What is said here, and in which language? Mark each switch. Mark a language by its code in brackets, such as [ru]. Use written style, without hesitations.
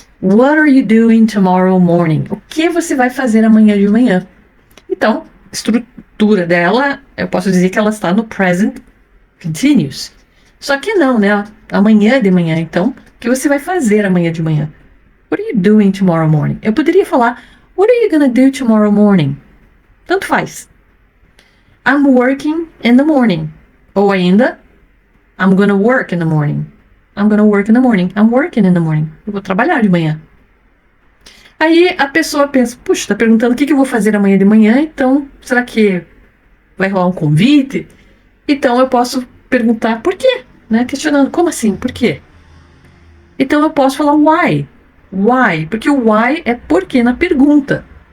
[en] What are you doing tomorrow morning? [pt] O que você vai fazer amanhã de manhã? Então, a estrutura dela, eu posso dizer que ela está no present continuous. Só que não, né? Amanhã de manhã, então, o que você vai fazer amanhã de manhã? [en] What are you doing tomorrow morning? [pt] Eu poderia falar, [en] what are you gonna do tomorrow morning? [pt] Tanto faz. [en] I'm working in the morning. [pt] Ou ainda, [en] I'm gonna work in the morning. I'm gonna work in the morning. I'm working in the morning. [pt] Eu vou trabalhar de manhã. Aí a pessoa pensa, puxa, tá perguntando o que eu vou fazer amanhã de manhã, então será que vai rolar um convite? Então eu posso perguntar por quê, né? Questionando, como assim? Por quê? Então eu posso falar why. Why? Porque o why é porque na pergunta.